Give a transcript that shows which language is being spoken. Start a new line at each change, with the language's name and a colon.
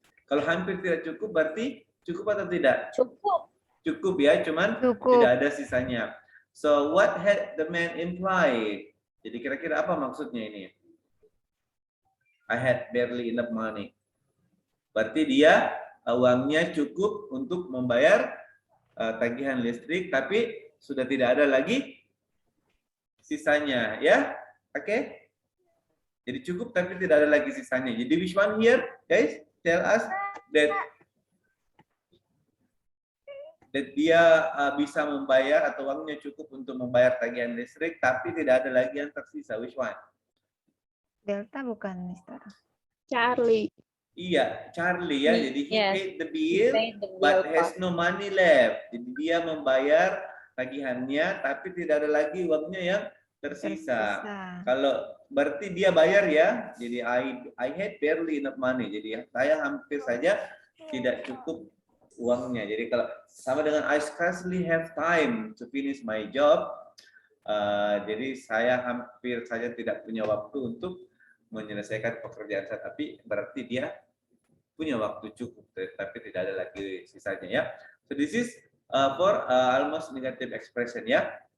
Indonesian: Kalau hampir tidak cukup berarti cukup atau tidak? Cukup ya, cuman tidak ada sisanya.
English: So what had the man implied?
Indonesian: Jadi kira-kira apa maksudnya ini?
English: I had barely enough money.
Indonesian: Berarti dia uangnya cukup untuk membayar tagihan listrik, tapi sudah tidak ada lagi sisanya ya. Oke? Jadi cukup tapi tidak ada lagi sisanya. Jadi
English: which one here, guys? Tell us that
Indonesian: dia bisa membayar atau uangnya cukup untuk membayar tagihan listrik, tapi tidak ada lagi yang tersisa.
English: Which one?
Indonesian: Delta bukan, Mister?
English: Charlie.
Indonesian: Iya, Charlie ya. Jadi
English: he paid the bill, but has no money left.
Indonesian: Jadi dia membayar tagihannya, tapi tidak ada lagi uangnya yang tersisa. Kalau berarti dia bayar ya. Jadi
English: I had barely enough money.
Indonesian: Jadi saya hampir saja tidak cukup uangnya. Jadi kalau sama dengan
English: I scarcely have time to finish my job.
Indonesian: Jadi saya hampir saja tidak punya waktu untuk menyelesaikan pekerjaan saya. Tapi berarti dia punya waktu cukup, tapi tidak ada lagi sisanya ya.
English: So this is for almost negative expression ya.